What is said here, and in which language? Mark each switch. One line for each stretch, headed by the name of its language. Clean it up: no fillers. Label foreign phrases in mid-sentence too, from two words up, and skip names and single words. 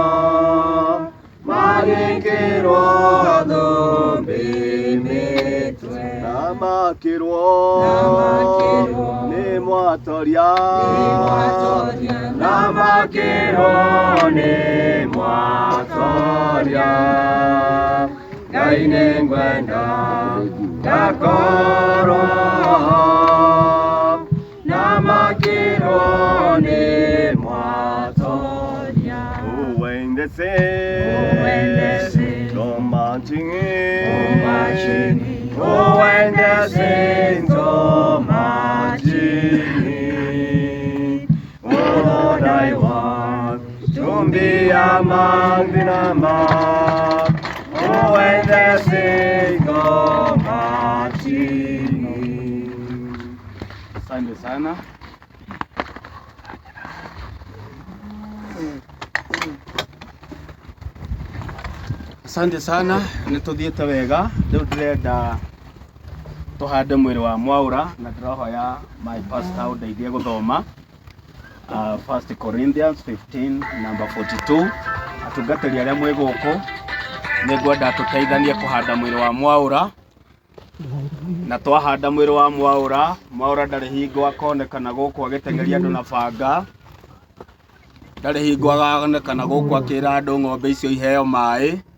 Kikuyu: magĩkĩrwo thũmbĩ mĩtwe, na makĩrwo nĩ Mwatoria, na makĩrwo nĩ Mwatoria, Ngai nĩ ngwenda ngakorwo ho, na makĩrwo nĩ Mwatoria.
English: Oh, when they sing, go marching in. Oh, when the saints go marching in. Oh, Lord, I want to be among the number. Oh, when the saints go marching in.
Swahili: Asante sana. Asante sana,
Kikuyu: nĩtũthiĩte wega. Rĩu ndĩrenda tũhande mwĩrĩ wa Mwaũra na ndĩrahoya
English: my pastor
Kikuyu: ũndeithie gũthoma 1 Corinthians 15 number 42. Atungatĩri arĩa mwĩ gũkũ nĩngwenda tũteithanie kũhanda mwĩrĩ wa Mwaũra, na twahanda mwĩrĩ wa Mwaũra, Mwaũra ndarĩ hingo akonekana gũkũ agĩteng'eria andũ na banga, ndarĩ hingo akonekana gũkũ akĩra andũ ng'ombe icio iheo maĩ.